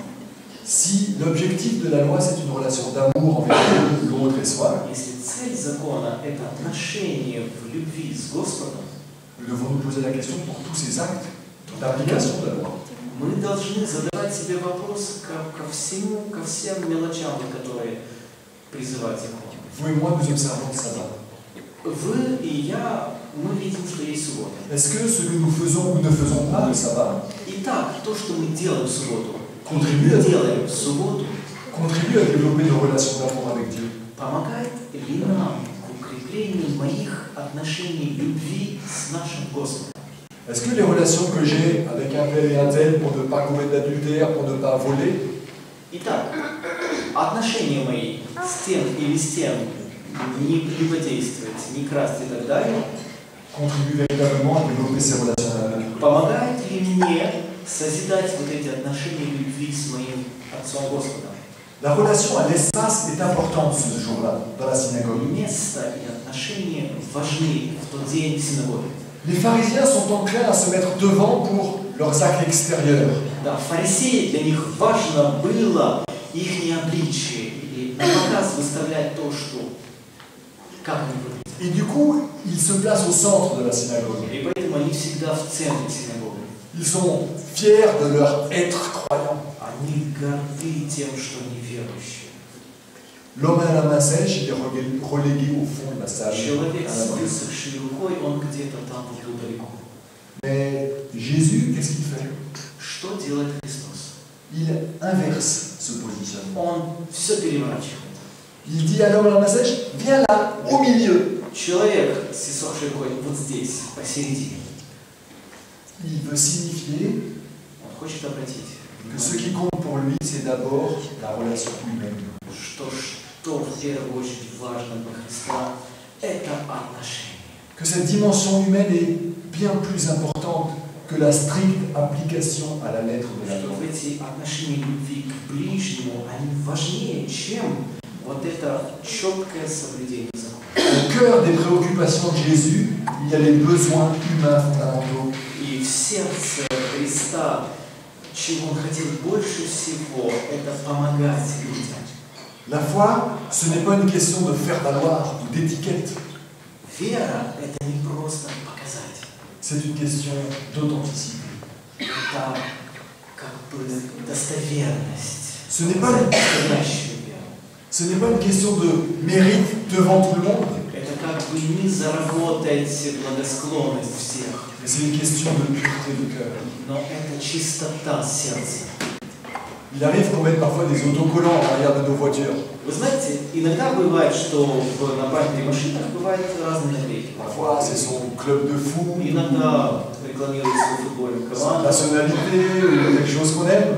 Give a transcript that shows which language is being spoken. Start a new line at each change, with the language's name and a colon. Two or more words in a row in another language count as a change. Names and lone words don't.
French: Si l'objectif de la loi, c'est une relation d'amour envers l'autre et soi,
Russian: Если цель закона – это отношение в любви с Господом,
French: nous devons nous poser la question pour tous ces actes d'application de la loi.
Russian: мы должны задавать себе вопрос ко всем мелочам, которые призывают закон.
French: Vous et moi, nous observons le sabbat.
Russian: Вы и я, мы видим, что есть суббота.
French: Est-ce que ce que nous faisons ou ne faisons pas le sabbat
Russian: Итак, то, что мы делаем в субботу,
French: contribue à développer nos relations d'amour avec Dieu?
Russian: помогает ли нам к укреплению моих отношений любви с нашим Господом?
French: Est-ce que les relations que j'ai avec un tel et un tel pour ne pas commettre d'adultère, pour ne pas voler,
Russian: Итак, отношения мои с тем или с тем, не прелюбодействовать, не красть и так далее,
French: contribuent véritablement à développer ces relations d'amour?
Russian: помогает ли мне созидать вот эти отношения любви с моим Отцом Господом?
French: La relation à l'espace est importante ce jour-là, dans la synagogue.
Russian: Место и отношения важны в тот день в синагоге.
French: Les pharisiens sont enclins à se mettre devant pour leurs actes extérieurs.
Russian: Да, фарисеи, для них важно было их обличие или на показ выставлять то, что, как они выглядят.
French: Et du coup, ils se placent au centre de la synagogue.
Russian: И поэтому они всегда в центре синагоги.
French: Ils sont fiers de leur être croyant.
Russian: Они горды тем, что они верующие.
French: L'homme à la main sèche, il est relégué au fond de la salle.
Russian: Человек
French: à
Russian: с
French: la main.
Russian: высохшей рукой, он где-то там внизу далеко.
French: Mais Jésus, qu'est-ce qu'il fait?
Russian: Что делает Христос?
French: Il inverse ce positionnement.
Russian: Он все переворачивает.
French: Il dit à l'homme à la main sèche, viens là, au milieu.
Russian: Человек с иссохшей рукой вот здесь, посередине.
French: Il veut signifier
Russian: Он хочет обратить
French: que ce qui compte pour lui, c'est d'abord la relation humaine.
Russian: что в первую очередь важно для Христа, это отношения.
French: Que cette dimension humaine est bien plus importante que la stricte application à la lettre de la
Russian: Что
French: loi.
Russian: эти отношения любви к ближнему, они важнее, чем вот это четкое соблюдение закона.
French: Au cœur des préoccupations de Jésus, il y a les besoins humains fondamentaux.
Russian: И в сердце Христа, чего Он хотел больше всего, это помогать людям.
French: La foi, ce n'est pas une question de faire valoir ou d'étiquette.
Russian: Вера – это не просто показать.
French: C'est une question d'authenticité.
Russian: Это как бы достоверность.
French: Ce n'est pas une,
Russian: Настоящую веру.
French: ce n'est pas une question de mérite devant tout le monde,
Russian: Это как бы не заработать благосклонность всех,
French: mais c'est une question de pureté de cœur.
Russian: но это чистота сердца.
French: Il arrive qu'on mette parfois des autocollants à l'arrière de nos voitures.
Russian: Вы знаете, иногда бывает, что на бампере машинах бывают разные наклейки.
French: Parfois, c'est son club de foot,
Russian: Иногда рекламируют свою футбольную
French: sa
Russian: команду.
French: nationalité ou quelque chose qu'on aime.